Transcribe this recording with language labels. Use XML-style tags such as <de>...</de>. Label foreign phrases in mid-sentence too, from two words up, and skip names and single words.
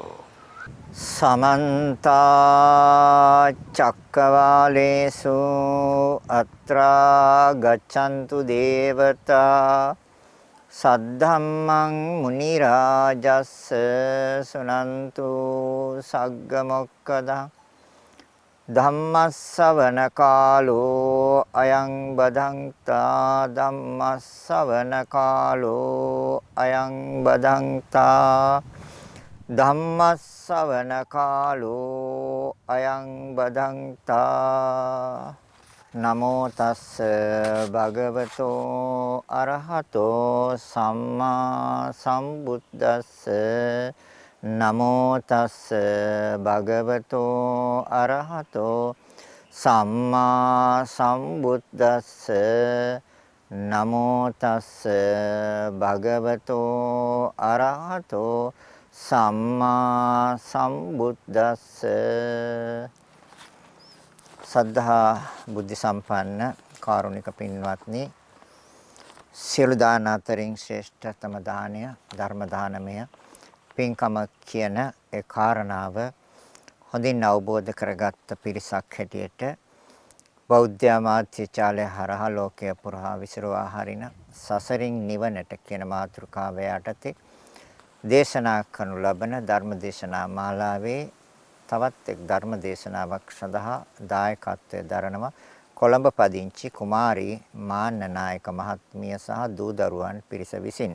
<pi>සමන්ත චක්කවාලේසු අත්‍රා ගච්ඡන්තු දේවතා සද්ධම්මං මුනි රාජස්ස සුනන්තු සග්ග මොක්ඛදං ධම්මස්සවන කාලෝ අයං බදන්තා ධම්මස්සවන කාලෝ අයං බදන්තා ධම්මස්සවන කාලෝ අයං බදන්තා නමෝ තස්ස භගවතෝ අරහතෝ සම්මා සම්බුද්දස්ස නමෝ තස්ස භගවතෝ අරහතෝ සම්මා සම්බුද්දස්ස නමෝ තස්ස භගවතෝ අරහතෝ සම්මා සම්බුද්දස්ස.</pi> <si>සද්ධා බුද්ධ සම්පන්න කාරුණික පින්වත්නි, සියලු දාන අතරින් ශ්‍රේෂ්ඨතම දානය ධර්ම දානමය පින්කම කියන ඒ කාරණාව හොඳින් අවබෝධ කරගත්ත පිරිසක් හැටියට බෞද්ධ මාධ්‍යාචාලය හරහා ලෝකය පුරා විසිරුවා හරින සසරින් නිවනට කියන මාතෘකාව යටතේ දේශනා කරනු ලබන ධර්ම දේශනා මාලාවේ තවත් එක් ධර්ම දේශනාවක් සඳහා දායකත්වයෙන් දරනවා කොළඹ පදිංචි කුමාරී මාන්නනායක මහත්මිය සහ දූ දරුවන් පිරිස විසින්.</si>